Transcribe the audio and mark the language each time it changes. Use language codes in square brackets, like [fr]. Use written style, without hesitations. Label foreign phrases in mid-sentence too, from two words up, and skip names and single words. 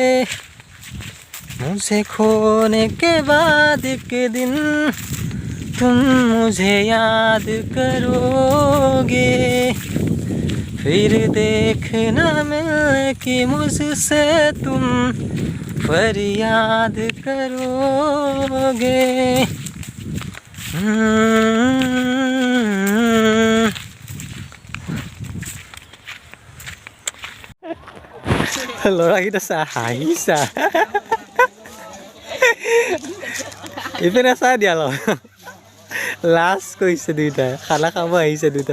[hi] मुझे खोने के बाद एक दिन तुम मुझे याद करोगे, फिर देखना मिलने की मुझसे तुम फरियाद करोगे। [as] ল'ৰাকেইটা চা হাঁহিছা, ইপিনে চাই দিয়া ল লাজ কৰিছে দুইটাই, খানা খাব আহিছে দুইটা।